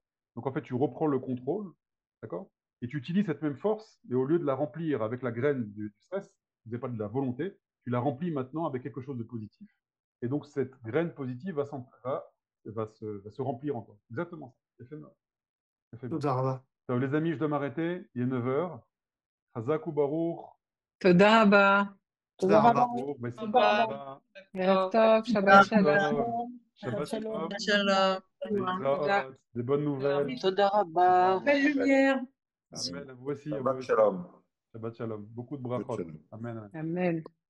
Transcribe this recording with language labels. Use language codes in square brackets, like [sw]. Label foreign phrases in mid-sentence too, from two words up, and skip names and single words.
[fr] Donc en fait, tu reprends le contrôle, d'accord, et tu utilises cette même force, mais au lieu de la remplir avec la graine du stress, vous n'avez pas de la volonté, tu la remplis maintenant avec quelque chose de positif. Et donc cette graine positive va se remplir en toi. Exactement ça. C'est fait bien. Alors, les amis, je dois m'arrêter. Il est 9 heures. [he] חזק וברוך. תודה רבה. תודה רבה. ערב טוב, שבת שלום. שבת שלום. Shalom. [fr] Des bonnes nouvelles. [he] תודה רבה. [fr] Belle lumière. Amen. À vous aussi. [he] שבת שלום. שבת שלום. [fr] Beaucoup de brachot. Amen. Amen.